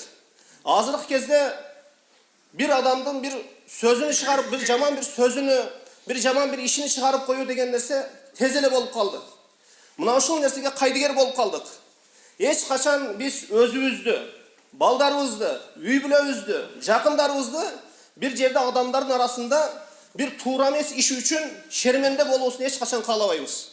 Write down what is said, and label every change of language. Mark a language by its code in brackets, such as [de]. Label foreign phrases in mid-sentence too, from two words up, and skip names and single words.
[ky] Азыркы кезде bir адамдын bir сөзүнү чыгарып, bir жаман bir сөзүнү, bir жаман bir ишини чыгарып коюу деген нерсе тез эле болуп калды. Мына ушул нерсеге кайдыгер болуп калдык. Эч качан биз өзүбүздү, балдарыбызды, үй бүлөбүздү, жакындарыбызды bir жерде адамдардын арасында bir туура эмес иш үчүн шерменде болуусун эч качан каалабайбыз.